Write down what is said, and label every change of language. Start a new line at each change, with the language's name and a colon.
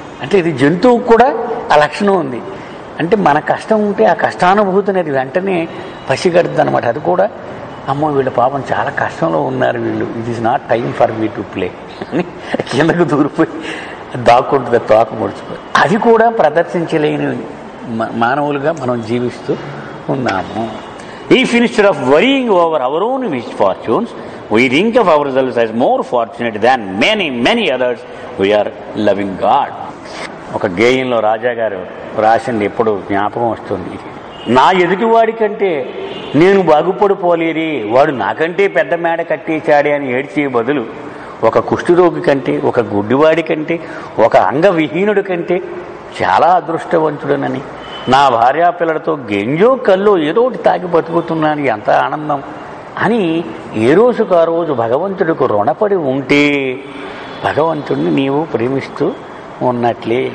Telugu: అంటే ఇది జంతువుకు కూడా ఆ లక్షణం ఉంది. అంటే మన కష్టం ఉంటే ఆ కష్టానుభూతిని అది వెంటనే పసిగడుతుంది అనమాట. అది కూడా అమ్మో వీళ్ళ పాపం చాలా కష్టంలో ఉన్నారు వీళ్ళు,
English: it is not time for me to play
Telugu: అని కిందకు దూరిపోయి దాక్కుంటుంది తోక ముడుచుకొని. అది కూడా ప్రదర్శించలేని మానవులుగా మనం జీవిస్తూ ఉన్నాము.
English: If instead of worrying over our own misfortunes, we think of ourselves as more fortunate than many others, we are loving God.
Telugu: ఒక గేయంలో రాజా గారు రాసింది ఎప్పుడు జ్ఞాపకం వస్తుంది. నా ఎదుటివాడి కంటే నేను బాగుపడిపోలేదే, వాడు నాకంటే పెద్ద మేడ కట్టేశాడే అని ఏడ్చే బదులు ఒక కుష్ఠరోగి కంటే, ఒక గుడ్డివాడి కంటే, ఒక అంగవిహీనుడి కంటే చాలా అదృష్టవంతుడనని, నా భార్యాపిల్లలతో గెంజో కల్లో ఏదో ఒకటి తాగి బతుకుతున్నాను, ఎంత ఆనందం అని ఏ రోజుకు ఆ రోజు భగవంతుడికి రుణపడి ఉంటే భగవంతుడిని నీవు ప్రేమిస్తూ ఉన్నట్లే.